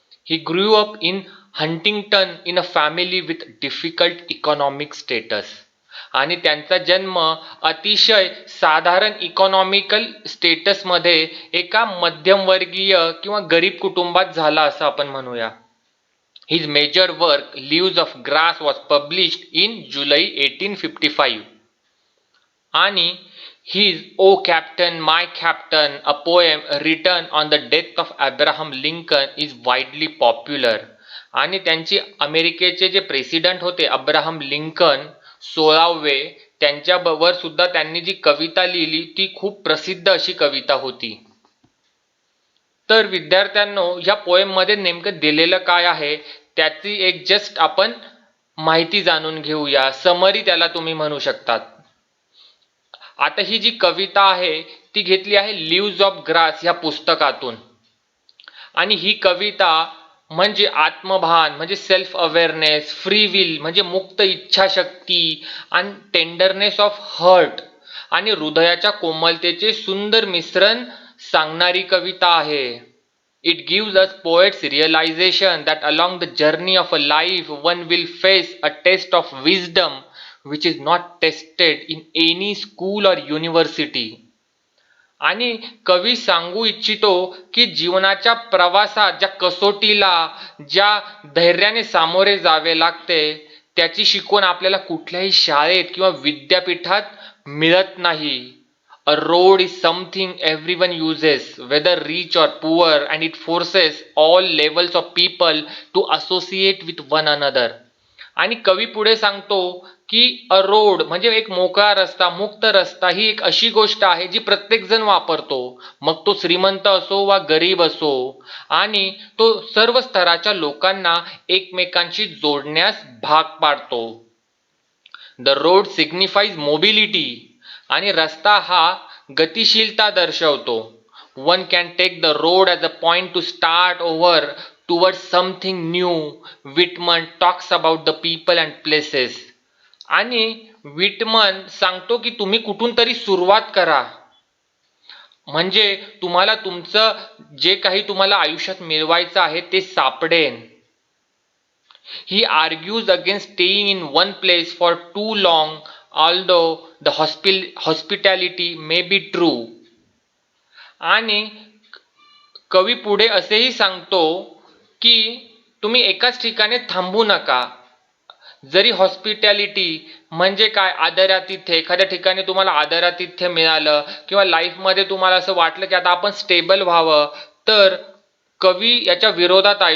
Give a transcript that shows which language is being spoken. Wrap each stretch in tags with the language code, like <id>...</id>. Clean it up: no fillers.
<en>He grew up in Huntington in a family with difficult economic status.</en> <mr>आणि त्यांचा जन्म अतिशय साधारण इकॉनॉमिकल स्टेटसमध्ये एका मध्यमवर्गीय किंवा गरीब कुटुंबात झाला असं आपण म्हणूया.</mr> <en>His major work, Leaves of Grass, was published in July 1855.</en> <mr>आणि</mr> <en>his O Captain, My Captain, a poem written on the death of Abraham Lincoln, is widely popular.</en> <mr>आणि त्यांची अमेरिकेचे जे प्रेसिडेंट होते अब्राहम लिंकन 16वे, त्यांच्यावर सुद्धा त्यांनी जी कविता लिहिली ती खूप प्रसिद्ध अशी कविता होती. तर विद्यार्थ्यांनो, ह्या पोएम मध्ये नेमकं दिलेलं काय आहे त्याची एक जस्ट आपण माहिती जाणून घेऊया. समरी त्याला तुम्ही म्हणू शकतात. आता ही जी कविता आहे ती घेतली आहे लिव्ज ऑफ ग्रास या पुस्तकातून. आणि ही कविता म्हणजे आत्मभान म्हणजे सेल्फ अवेअरनेस, फ्री विल म्हणजे मुक्त इच्छाशक्ती आणि टेंडरनेस ऑफ हर्ट आणि हृदयाच्या कोमलतेचे सुंदर मिश्रण सांगणारी कविता आहे.</mr> <en>It gives us poets realization that along the journey of a life one will face a test of wisdom which is not tested in any school or university.</en> <mr>आणि कवी सांगू इच्छितो की जीवनाच्या प्रवासात ज्या कसोटीला ज्या धैर्याने सामोरे जावे लागते त्याची शिकवण आपल्याला कुठल्याही शाळेत किंवा विद्यापीठात मिळत नाही.</mr> <en>A road is something everyone uses, whether rich or poor, and it forces all levels of people to associate with one another.</en> <mr>आणि कवी पुढे सांगतो की अ रोड म्हणजे एक मोकळा रस्ता, मुक्त रस्ता ही एक अशी गोष्ट आहे जी प्रत्येक जण वापरतो, मग तो श्रीमंत असो वा गरीब असो, आणि तो सर्व स्तराच्या लोकांना एकमेकांशी जोडण्यास भाग पाडतो.</mr> <en>The road signifies mobility.</en> <mr>आणि रस्ता हा गतिशीलता दर्शवतो.</mr> <en>One can take the road as a point to start over toward something new. Whitman talks about the people and places.</en> <mr>आणि विटमन सांगतो की तुम्ही कुठून तरी सुरुवात करा, म्हणजे तुम्हाला तुमचं जे काही तुम्हाला आयुष्यात मिळवायचं आहे ते सापडेन.</mr> <en>He argues against staying in one place for too long, although the hospitality may be true.</en> <mr>आणि कवी पुढे असेही सांगतो की तुम्ही एकाच ठिकाणी थांबू नका. जरी हॉस्पिटॅलिटी म्हणजे काय, आदरातिथ्य, एखाद्या ठिकाणी तुम्हाला आदरातिथ्य मिळालं किंवा लाईफमध्ये तुम्हाला असं वाटलं की आता आपण स्टेबल व्हावं, तर कवी याच्या विरोधात आहे.</mr>